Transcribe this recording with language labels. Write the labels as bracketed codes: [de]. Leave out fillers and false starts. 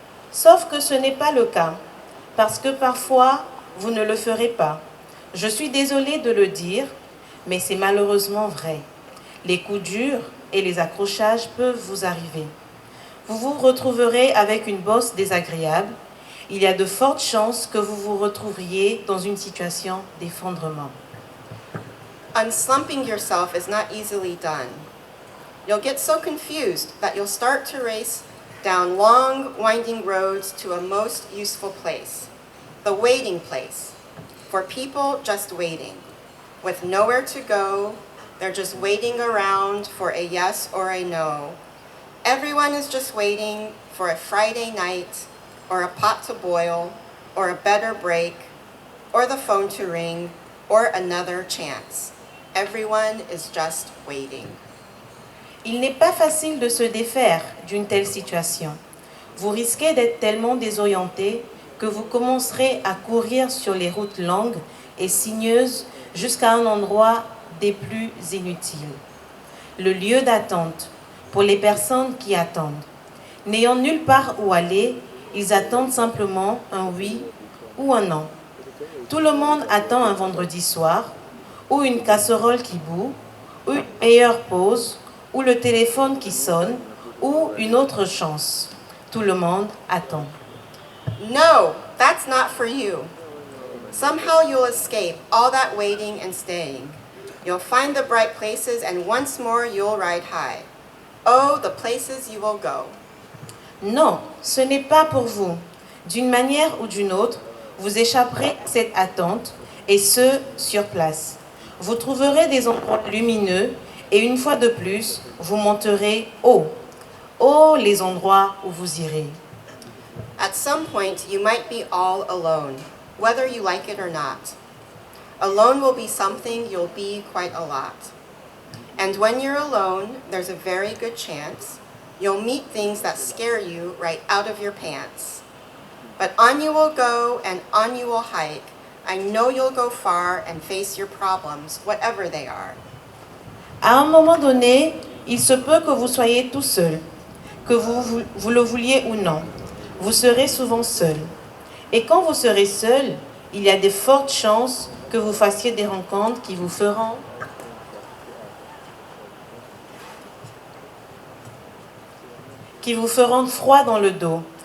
[fr] Sauf que ce n'est pas le cas, parce que parfois, vous ne le ferez pas. Je suis désolée de le dire, mais c'est malheureusement vrai. Les coups durs et les accrochages peuvent vous arriver. Vous vous retrouverez avec une bosse désagréable. Il y a de fortes chances que vous vous retrouveriez dans une situation d'effondrement. [en] Unslumping yourself is not easily done. You'll get so confused that you'll start to race down long, winding roads to a most useful place, the waiting place, for people just waiting, with nowhere to go, They're just waiting around for a yes or a no. Everyone is just waiting for a Friday night, or a pot to boil, or a better break, or the phone to ring, or another chance. Everyone is just waiting. [fr] Il n'est pas facile de se défaire d'une telle situation. Vous risquez d'être tellement désorienté que vous commencerez à courir sur les routes longues et sinueuses jusqu'à un endroit des plus inutiles. Le lieu d'attente pour les personnes qui attendent. N'ayant nulle part où aller, ils attendent simplement un oui ou un non. Tout le monde attend un vendredi soir, ou une casserole qui bout, ou une meilleure pause, ou le téléphone qui sonne, ou une autre chance. Tout le monde attend. [en] No, that's not for you. Somehow you'll escape all that waiting and staying. You'll find the bright places and once more you'll ride high. Oh, the places you will go. [fr] Non, ce n'est pas pour vous. D'une manière ou d'une autre, vous échapperez à cette attente, et ce, sur place. Vous trouverez des endroits lumineux, et une fois de plus, vous monterez haut. Oh, les endroits où vous irez. [en] At some point, you might be all alone, whether you like it or not. Alone will be something you'll be quite a lot. And when you're alone, there's a very good chance you'll meet things that scare you right out of your pants. But on you will go and on you will hike. I know you'll go far and face your problems, whatever they are. [fr] À un moment donné, il se peut que vous soyez tout seul, que vous le vouliez ou non. Vous serez souvent seul. Et quand vous serez seul, il y a de fortes chances que vous fassiez des rencontres qui vous feront froid dans le dos.